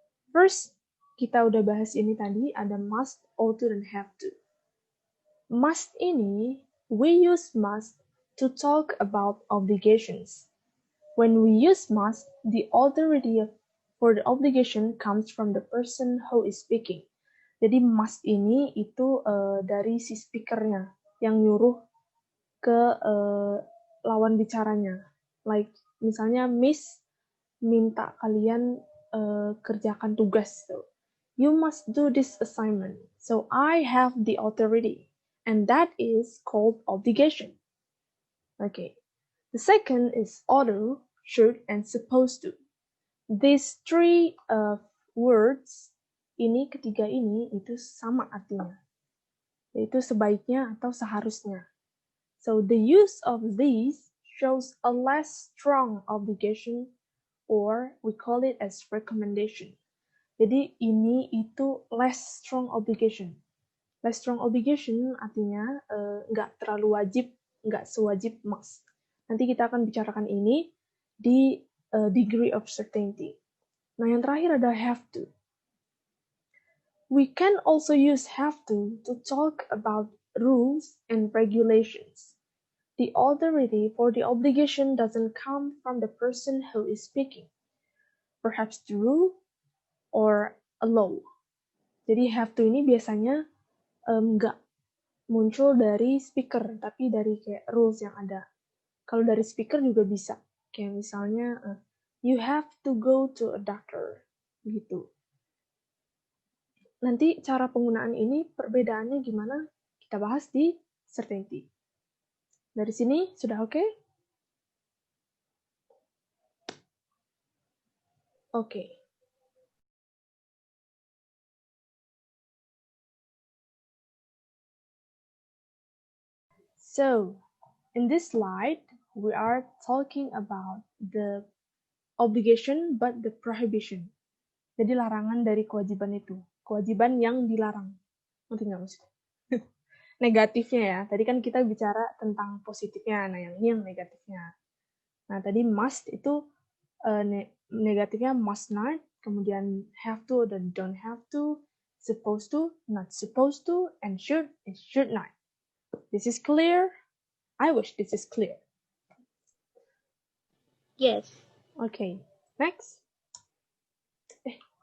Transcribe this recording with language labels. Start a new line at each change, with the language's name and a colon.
Indonesian: First, kita udah bahas ini tadi, ada must, ought to, dan have to.
English: Must ini, we use must to talk about obligations. When we use must, the authority for the obligation comes from the person who is speaking.
Indonesian: Jadi must ini itu dari si speakernya yang nyuruh ke lawan bicaranya. Like misalnya Miss minta kalian kerjakan tugas.
English: So, you must do this assignment. So I have the authority, and that is called obligation. Okay. The second is ought, should, and supposed to. These three words,
Indonesian: ketiga ini itu sama artinya, yaitu sebaiknya atau seharusnya.
English: So the use of these shows a less strong obligation, or we call it as recommendation.
Indonesian: Jadi ini itu
English: less strong obligation. Less strong obligation
Indonesian: artinya nggak terlalu wajib, nggak sewajib must. Nanti kita akan bicarakan ini di degree of certainty. Nah, yang terakhir ada have to.
English: We can also use have to talk about rules and regulations. The authority for the obligation doesn't come from the person who is speaking. Perhaps the rule or a law.
Indonesian: Jadi have to ini biasanya nggak muncul dari speaker, tapi dari kayak rules yang ada. Kalau dari speaker juga bisa. Kayak misalnya,
English: you have to go to a doctor.
Indonesian: Gitu. Nanti cara penggunaan ini, perbedaannya gimana? Kita bahas di certainty. Dari sini, sudah oke? Oke.
English: So, in this slide, we are talking about the obligation but the prohibition.
Indonesian: Jadi larangan dari kewajiban itu. Kewajiban yang dilarang. Ngerti nggak maksudnya? Negatifnya ya. Tadi kan kita bicara tentang positifnya. Nah, yang ini yang negatifnya. Nah, tadi must itu negatifnya must not. Kemudian have to dan don't have to. Supposed to, not supposed to.
English: And should, it should not. This is clear? I wish this is clear. Yes. Okay, next. Okay.